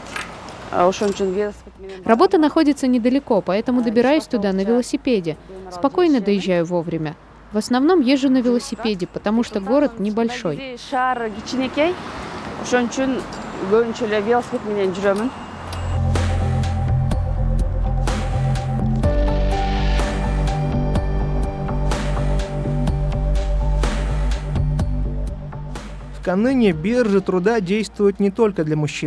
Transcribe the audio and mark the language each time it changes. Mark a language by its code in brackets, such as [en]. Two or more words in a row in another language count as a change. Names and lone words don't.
[ky] Ошон үчүн велосипед менен. [ru] Работа находится недалеко, поэтому добираюсь туда на велосипеде. Спокойно доезжаю вовремя. В основном езжу на велосипеде, потому что город небольшой. [ky] Шаар кичинекей. Ошон үчүн көбүнчө эле велосипед менен жүрөмүн. [ru] В Канныне биржи труда действуют не только для мужчин.